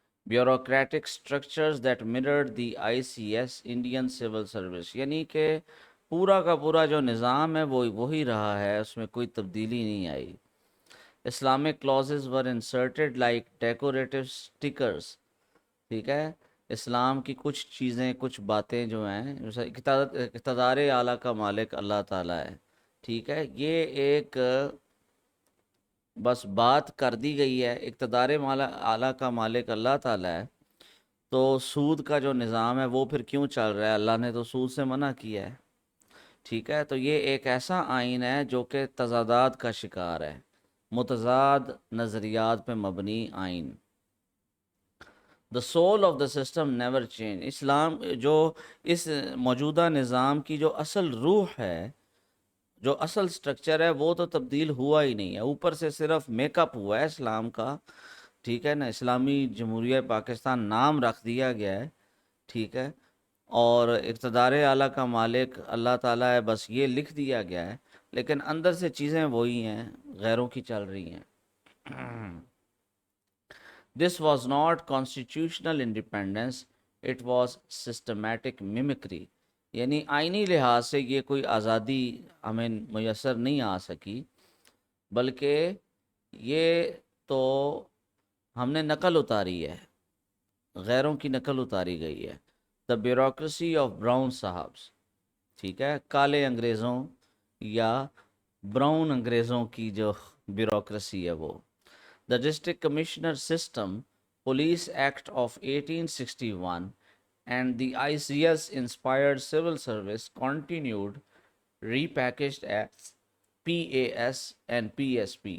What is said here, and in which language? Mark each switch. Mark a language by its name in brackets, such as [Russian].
[English] bureaucratic structures that mirrored the ICS Indian Civil Service, [Urdu] یعنی کہ پورا کا پورا جو نظام ہے وہ وہی رہا ہے، اس میں کوئی تبدیلی نہیں آئی. [English] Islamic clauses were inserted like decorative stickers. [Urdu] ٹھیک ہے، اسلام کی کچھ چیزیں، کچھ باتیں جو ہیں، اقتدار اعلیٰ کا مالک اللہ تعالیٰ ہے. ٹھیک ہے، یہ ایک بس بات کر دی گئی ہے، اقتدار اعلیٰ کا مالک اللہ تعالیٰ ہے، تو سود کا جو نظام ہے وہ پھر کیوں چل رہا ہے؟ اللہ نے تو سود سے منع کیا ہے. ٹھیک ہے، تو یہ ایک ایسا آئین ہے جو کہ تضادات کا شکار ہے، متضاد نظریات پہ مبنی آئین. [English] The soul of the system never change. [Urdu] اسلام جو اس موجودہ نظام کی جو اصل روح ہے، جو اصل سٹرکچر ہے، وہ تو تبدیل ہوا ہی نہیں ہے. اوپر سے صرف میک اپ ہوا ہے اسلام کا. ٹھیک ہے نا، اسلامی جمہوریہ پاکستان نام رکھ دیا گیا ہے. ٹھیک ہے، اور اقتدار اعلیٰ کا مالک اللہ تعالیٰ ہے، بس یہ لکھ دیا گیا ہے، لیکن اندر سے چیزیں وہی ہیں، غیروں کی چل رہی ہیں. [English] This was not constitutional independence, it was systematic mimicry. [Urdu] یعنی آئینی لحاظ سے یہ کوئی آزادی ہمیں میسر نہیں آ سکی، بلکہ یہ تو ہم نے نقل اتاری ہے، غیروں کی نقل اتاری گئی ہے. [English] The bureaucracy of brown sahibs. [Urdu] ٹھیک ہے، کالے انگریزوں یا براؤن انگریزوں کی جو بیوروکریسی ہے وہ. [English] The District Commissioner System, Police Act of 1861 and the ICS inspired civil service continued, repackaged as PAS and PSP.